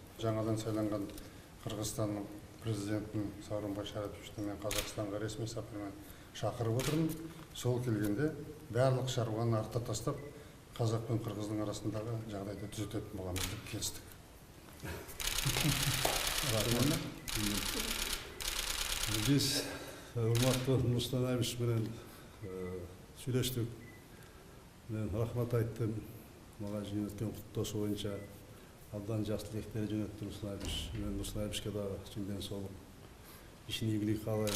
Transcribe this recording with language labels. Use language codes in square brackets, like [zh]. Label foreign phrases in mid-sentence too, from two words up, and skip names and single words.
[kk] Жаңадан сайланған Қырғызстанның президентін Сауырбай Шариповичті мен Қазақстанға ресми сапармен шақырып отырмын. Сол келгенде барлық шаруаны артта тастап, Қазақ пен Қырғыздың арасындағы жағдайды түзететін боламыз деп келістік. [ky] Біз урматтуу Нурсултан Абишевич менен сүйлөштүк. Мен рахмат айттым. Мага жөнөткөн куттоосу боюнча абдан жакшы тилектер жөнөттү Нурсултан Абишевич. Мен Нурсултан Абишевичке дагы чын ден соолук, ишин ийгилик каалайм.